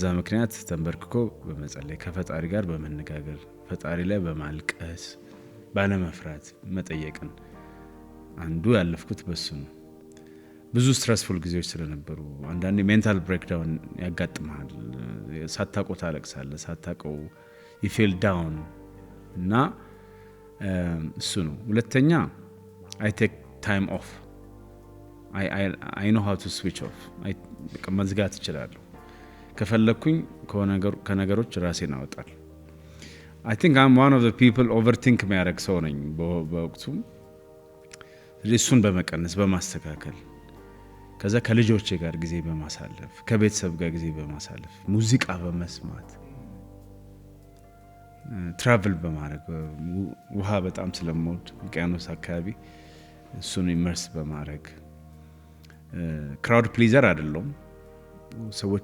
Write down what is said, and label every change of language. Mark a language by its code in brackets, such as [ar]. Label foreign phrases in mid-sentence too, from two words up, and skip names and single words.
[am] ምክንያት ተንበርክኮ በመጸለይ ከፈጣሪ ጋር በመነጋገር ፈጣሪ ላይ በማልቀስ ባለመፍራት መጠየቅን አንዱ ያለፍኩት በሱ ነው። ብዙ ስትረስፉል ጊዜዎች ስለነበሩ አንዳንዴ [en] mental breakdown [am] ያጋጥማል። ሳታውቀው ታለቅሳለህ፣ ሳታውቀው [en] fall down [am] እና እሱ ነው። ሁለተኛ [en] I take time off I know how to switch off። [am] መዝጋት እችላለሁ። ከፈለኩኝ ከነገሮች ራሴን አወጣለሁ። [en] I think I'm one of the people overthink [am] የሚያደርግ ሰው ነኝ በወቅቱ። እሱን በመቀነስ በማስተካከል ከዛ ከልጆቼ ጋር ጊዜ በማሳለፍ ከቤተሰብ ጋር ጊዜ በማሳለፍ ሙዚቃ በመስማት ትራቭል በማድረግ ውሃ በጣም ስለምወድ ውቅያኖስ አካባቢ እሱን ኢመርስ በማድረግ [en] crowd pleaser [am] አይደለም። ሰዎች